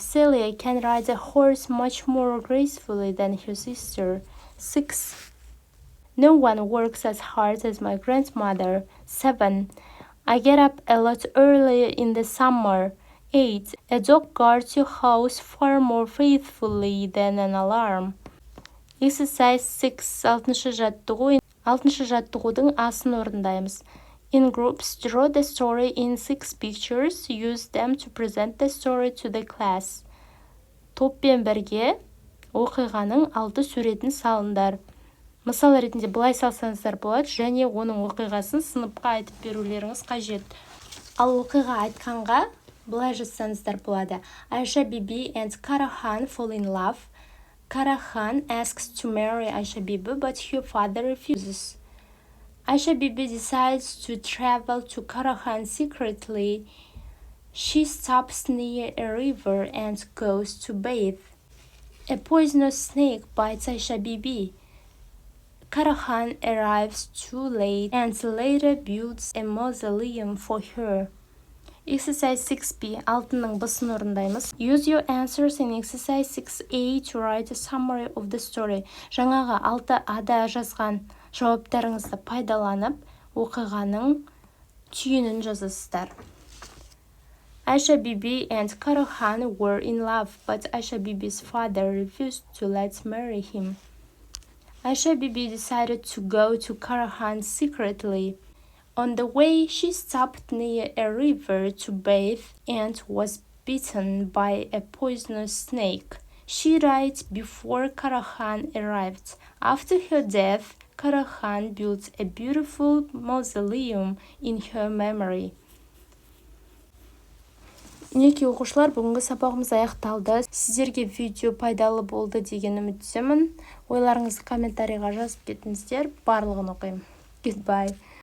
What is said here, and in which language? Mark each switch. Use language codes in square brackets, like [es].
[en] Celia can ride a horse much more gracefully than her sister. 6. No one works as hard as my grandmother. 7. I get up a lot earlier in the summer. 8. A dog guards your house far more faithfully than an alarm. Exercise 6. [kk] 6-шы жаттығу. 6-шы жаттығудың асын орындаймыз. [en] In groups, draw the story in 6 pictures. Use them to present the story to the class. [kk] Топпен бірге оқиғаның 6 суретін салыңдар. Мысал ретінде былай салсаңыздар болады, және оның оқиғасын сыныпқа айтып берулеріңіз қажет. Ал оқиға айтқанға былай жазсаңыздар болады. [en] Aisha, Bibi and Karahan fall in love. Karahan asks to marry Aisha Bibi, but her father refuses. Aisha Bibi decides to travel to Karahan secretly. She stops near a river and goes to bathe. A poisonous snake bites Aisha Bibi. Karahan arrives too late and later builds a mausoleum for her. Exercise 6b. [kk] Алтының бысын орындаймыз. [en] Use your answers in exercise 6a to write a summary of the story. [kk] Жаңағы 6ада жазған жауаптарыңызды пайдаланып, оқиғаның түйінін жазасыздар. [en] Aisha Bibi and Karahan were in love, but Aisha Bibi's father refused to let marry him. Aisha Bibi decided to go to Karahan secretly. On the way, she stopped near a river to bathe and was bitten by a poisonous snake. She died before Karahan arrived. After her death, Karahan built a beautiful mausoleum in her memory. [kk] Мінекей оқушылар, бүгінгі сабағымыз аяқталды. Сіздерге видео пайдалы болды деген үміттемін. Ойларыңызды комментарийға жазып кетіңіздер. Барлығын оқимын. [en] Goodbye.